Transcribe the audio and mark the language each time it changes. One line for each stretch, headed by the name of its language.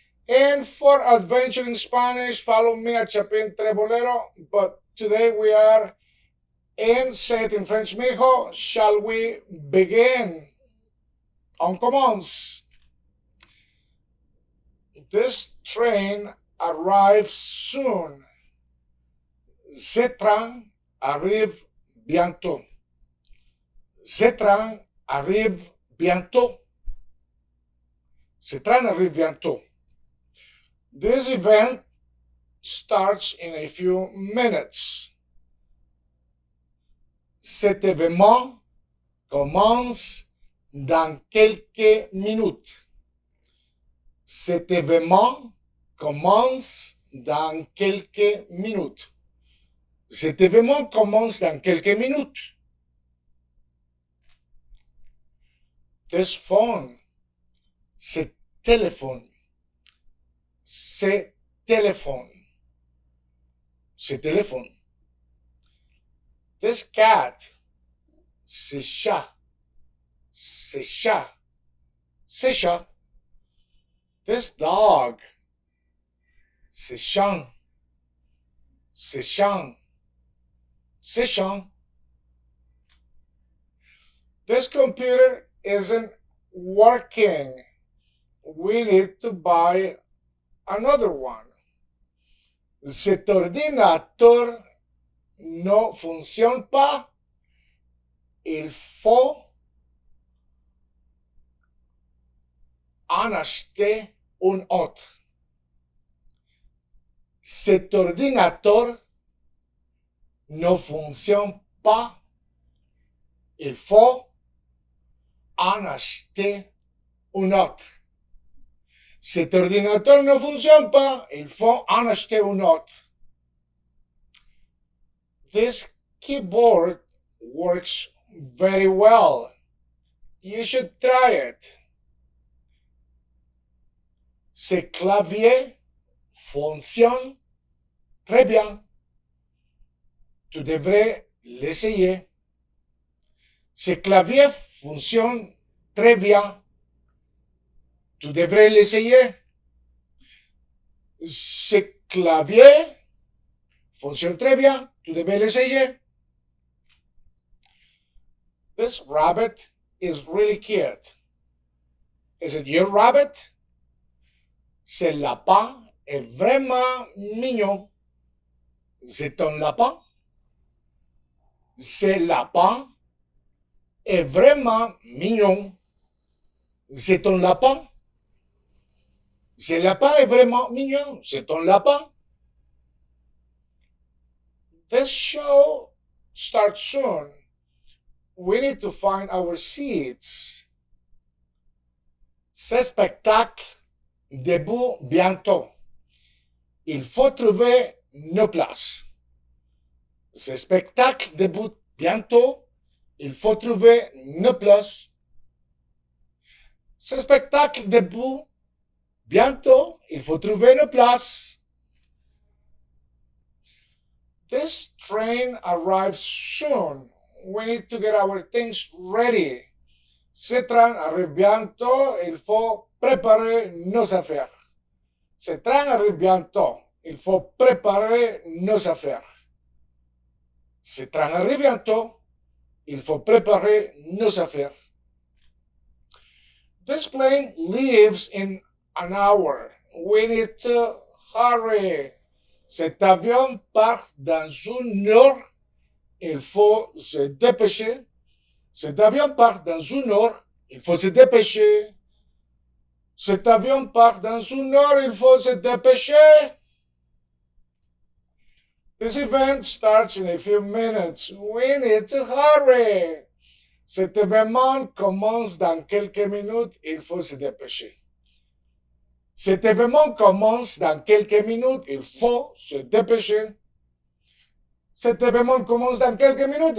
English: And for Adventure in Spanish, follow me at Chapin Trebolero. But today we are in Say It in French, mijo. Shall we begin?
French: On commence.
English: This train arrives soon.
French: Ce train arrive bientôt. Ce train arrive bientôt. Ce train arrive bientôt.
English: This event starts in a few minutes.
French: Cet événement commence dans quelques minutes. Cet événement commence dans quelques minutes. Cet événement commence dans quelques minutes.
English: This phone,
French: ce téléphone, ce téléphone, ce téléphone.
English: This cat,
French: ce chat, ce chat, ce chat.
English: This dog,
French: c'est chien, c'est chien, c'est chien.
English: This computer isn't working. We need to buy another one.
French: Cet ordinateur ne fonctionne pas. Il faut en acheter un autre. Cet ordinateur ne fonctionne pas. Il faut en acheter un autre. Cet ordinateur ne fonctionne pas. Il faut en acheter un autre.
English: This keyboard works very well. You should try it.
French: Ce clavier fonctionne très bien. Tu devrais l'essayer. Ce clavier fonctionne très bien. Tu devrais l'essayer. Ce clavier fonctionne très bien. Tu devrais l'essayer.
English: This rabbit is really cute. Is it your rabbit?
French: Ce lapin est vraiment mignon. C'est ton lapin? Ce lapin est vraiment mignon. C'est ton lapin? Ce lapin est vraiment mignon. C'est ton lapin?
English: This show starts soon. We need to find our seats.
French: Ce spectacle débute bientôt. Il faut trouver nos places. Ce spectacle débute bientôt. Il faut trouver nos places. Ce spectacle débute bientôt. Il faut trouver nos places.
English: This train arrives soon. We need to get our things ready.
French: Ce train arrive bientôt. Il faut préparer nos affaires. Ce train arrive bientôt. Il faut préparer nos affaires. Ce train arrive bientôt. Il faut préparer nos affaires.
English: This plane leaves in an hour. We need to hurry.
French: Cet avion part dans 1 heure. Il faut se dépêcher. Cet avion part dans 1 heure. Il faut se dépêcher. Cet avion part dans 1 heure. Il faut se dépêcher.
English: This event starts in a few minutes. We need to hurry.
French: Cet événement commence dans quelques minutes. Il faut se dépêcher. Cet événement commence dans quelques minutes. Il faut se dépêcher. Cet événement commence dans quelques minutes.